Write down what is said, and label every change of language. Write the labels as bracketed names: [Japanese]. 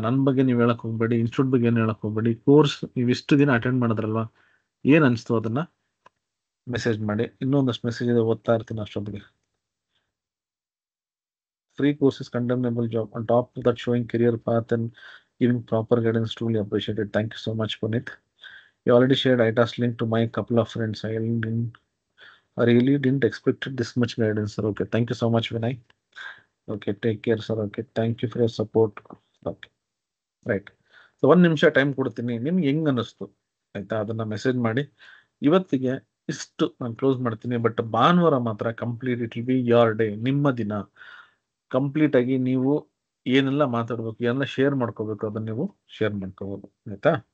[Kannada] ನನ್ನ ಬಗ್ಗೆ ನೀವು ಹೇಳಕ್ ಹೋಗ್ಬೇಡಿ, ಇನ್ಸ್ಟಿಟ್ಯೂಟ್ ಬಗ್ಗೆ ಏನು ಹೇಳಕ್ ಹೋಗ್ಬೇಡಿ. ಕೋರ್ಸ್ ನೀವು ಇಷ್ಟು ದಿನ ಅಟೆಂಡ್ ಮಾಡಿದ್ರಲ್ವಾ, ಏನ್ ಅನಿಸ್ತು ಅದನ್ನ ಮೆಸೇಜ್ ಮಾಡಿ. ಇನ್ನೊಂದಷ್ಟು ಮೆಸೇಜ್ ಇದೆ, ಓದ್ತಾ ಇರ್ತೀನಿ ಅಷ್ಟೊತ್ತಿಗೆ. [English] Free courses, condemnable job on top of that showing career path and giving proper guidance, truly appreciated. Thank you so much, Puneet. You already shared ITAS link to my couple of friends. I really didn't expect this much guidance, sir. Okay, thank you so much, Vinay. Okay, take care, sir. Okay, thank you for your support. Okay, right. [Kannada] So 1 ನಿಮಿಷ time ಕೊಡ್ತೀನಿ, ನಿಮ್ಗೆ ಹೆಂಗ್ ಅನ್ನಿಸ್ತು ಆಯ್ತಾ, ಅದನ್ನ message ಮಾಡಿ. ಇವತ್ತಿಗೆ ಇಷ್ಟು ನಾನು ಕ್ಲೋಸ್ ಮಾಡ್ತೀನಿ. ಬಟ್ ಭಾನುವಾರ ಮಾತ್ರ complete, [English] it will be your day, [Kannada] ನಿಮ್ಮ ದಿನ. ಕಂಪ್ಲೀಟ್ ಆಗಿ ನೀವು ಏನೆಲ್ಲ ಮಾತಾಡ್ಬೇಕು, ಏನೆಲ್ಲ ಶೇರ್ ಮಾಡ್ಕೋಬೇಕು, ಅದನ್ನ ನೀವು ಶೇರ್ ಮಾಡ್ಕೋಬಹುದು ಆಯ್ತಾ.